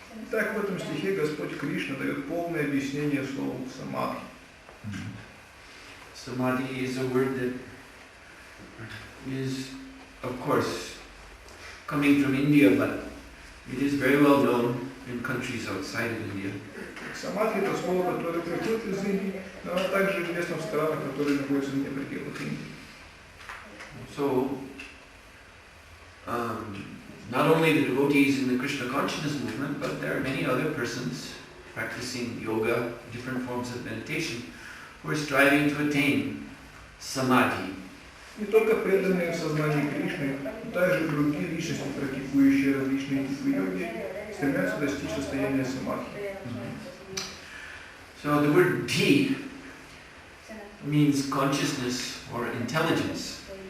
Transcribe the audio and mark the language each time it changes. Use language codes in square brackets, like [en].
[ru] Так в этом стихе Господь Кришна дает полное объяснение слову самадхи. [en] Samadhi is a word that is, of course, coming from India, but it is very well known in countries outside of India. [ru] Самадхи — это слово, которое приходит из Индии, но оно также известно в странах, которые находятся вне пределов Индии. [en] So, not only the devotees in the Krishna consciousness movement, but there are many other persons practicing yoga, different forms of meditation, who are striving to attain samadhi. [ru] Не только преданные в сознании Кришны, но также другие личности, практикующие различные типы йоги, стремятся достичь состояния самадхи. [en] So the word dhi means consciousness or intelligence.